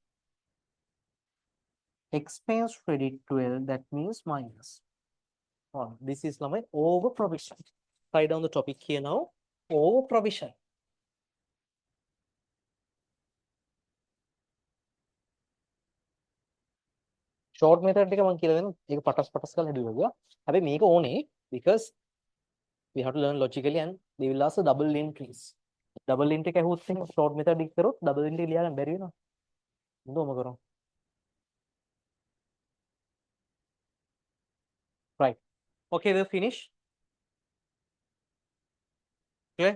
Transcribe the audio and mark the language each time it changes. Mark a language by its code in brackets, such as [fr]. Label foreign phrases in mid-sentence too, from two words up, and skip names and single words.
[en] Expense credit 12, that means minus. This is my over provision. Write down the topic here now. Over provision. Short method එක [si] මම කියලා දෙනවා. ඒක පටස් කරලා හදුවා. හැබැයි මේක ඕනේ [en] because we have to learn logically and they will ask double entries. Double entry [si] එක ඇහුවොත් එහෙනම් [en] short method [si] එක කරොත් [en] double entry [si] ලියා ගන්න බැරි වෙනවා. මොකද කරමු? [en] Right. Okay, we'll finish. Clear?